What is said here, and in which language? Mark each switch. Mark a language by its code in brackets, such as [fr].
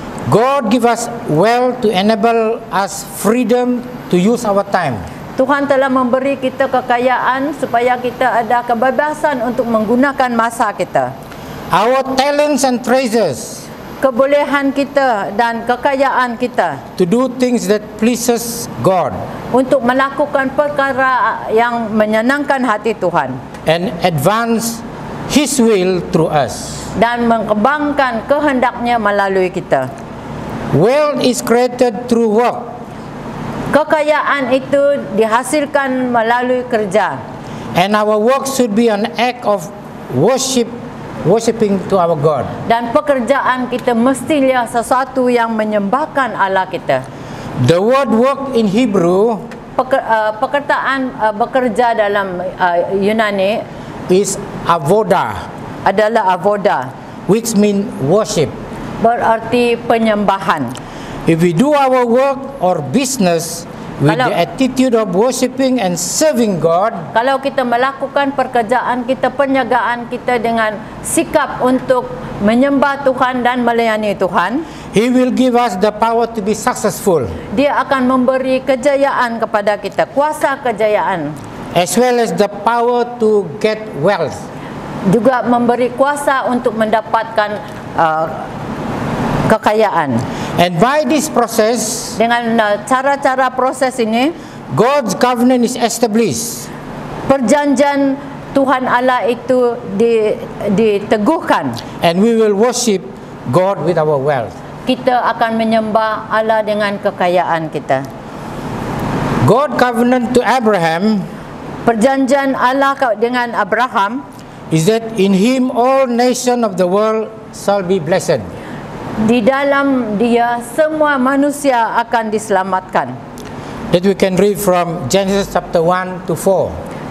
[en] God give us wealth to enable us freedom to use our time. [ms] Tuhan telah memberi kita kekayaan supaya kita ada kebebasan untuk menggunakan masa kita. [en] Our talents and treasures [ms] Kebolehan kita dan kekayaan kita [en] to do things that pleases God [ms] untuk melakukan perkara yang menyenangkan hati Tuhan [en] and advance His will through us. [ms] dan mengembangkan kehendaknya melalui kita. [en] Wealth is created through work, [ms] Kekayaan itu dihasilkan melalui kerja, [en] and our work should be an act of worshiping to our God. [ms] dan pekerjaan kita mestilah sesuatu yang menyembahkan Allah kita. [en] The word work in Hebrew [ms] Bekerja dalam Yunani [en] is avoda, [ms] adalah avoda, [en] which means worship. [ms] berarti penyembahan. [en] If we do our work or business with [ms] Kalau- [en] the attitude of worshiping and serving God, [ms] Kalau kita melakukan pekerjaan kita, perniagaan kita dengan sikap untuk menyembah Tuhan dan melayani Tuhan, [en] He will give us the power to be successful, [ms] Dia akan memberi kejayaan kepada kita, kuasa kejayaan, [en] as well as the power to get wealth. [ms] juga memberi kuasa untuk mendapatkan kekayaan. [en] And by this process, [ms] Dengan cara-cara proses ini, [en] God's covenant is established. [ms] perjanjian Tuhan Allah itu diteguhkan. [en] And we will worship God with our wealth. [ms] Kita akan menyembah Allah dengan kekayaan kita. [en] God covenant to Abraham [ms] Perjanjian Allah dengan Abraham [en] is that in him all nations of the world shall be blessed. [ms] Di dalam dia semua manusia akan diselamatkan. [en] That we can read from Genesis chapter 1 to 4,